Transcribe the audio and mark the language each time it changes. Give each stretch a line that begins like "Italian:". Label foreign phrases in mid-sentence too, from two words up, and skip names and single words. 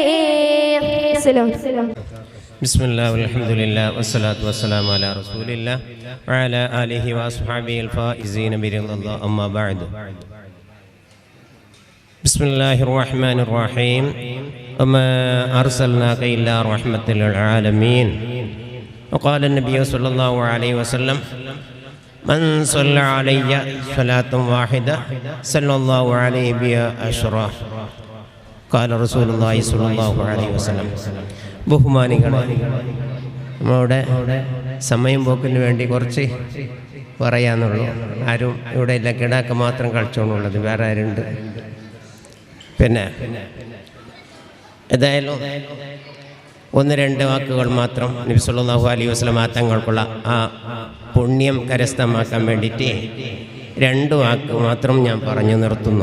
Arabic: بسم الله والحمد لله والصلاة والسلام على رسول الله وعلى آله وأصحابه الفائزين برضا الله أما بعد. بسم الله الرحمن الرحيم. وما أرسلناك إلا رحمة للعالمين. വഖാല النبي صلى الله عليه وسلم من صلى علي صلاة واحدة صلى الله عليه بها عشرة. قال رسول الله صلى الله عليه وسلم.
Malayalam: ബഹുമാനികളെ, നമ്മളുടെ സമയം പോക്കിന് വേണ്ടി കുറച്ച് പറയാന്നുള്ളൂ. ആരും ഇവിടെ ഇല്ല, കിടാക്ക മാത്രം കളിച്ചോണ്ടുള്ളത്, വേറെ ആരുണ്ട്? പിന്നെ ഏതായാലും ഒന്ന് രണ്ട് വാക്കുകൾ മാത്രം നബി
Arabic: صلى الله عليه وسلم
Malayalam: തങ്ങൾക്കുള്ള ആ പുണ്യം കരസ്ഥമാക്കാൻ വേണ്ടിയിട്ട് 2 വാക്ക് മാത്രം ഞാൻ പറഞ്ഞു നിർത്തുന്നു.